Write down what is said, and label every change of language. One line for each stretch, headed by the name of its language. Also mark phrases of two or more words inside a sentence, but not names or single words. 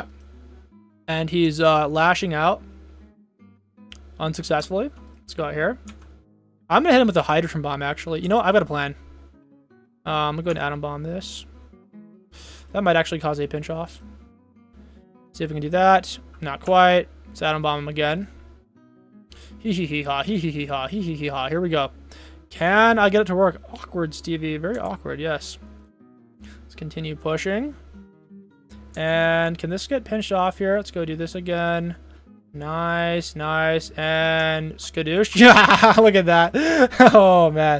English: And he's lashing out unsuccessfully. Let's go out here. I'm gonna hit him with a hydrogen bomb. Actually, you know what? I've got a plan. I'm gonna go ahead and atom bomb this. That might actually cause a pinch off. See if we can do that. Not quite. Let's atom bomb him again. Hee hee hee ha, hee hee hee ha, hee hee hee ha. Here we go. Can I get it to work? Awkward, Stevie. Very awkward, yes. Let's continue pushing. And can this get pinched off here? Let's go do this again. Nice, nice. And skadoosh. Look at that. Oh, man.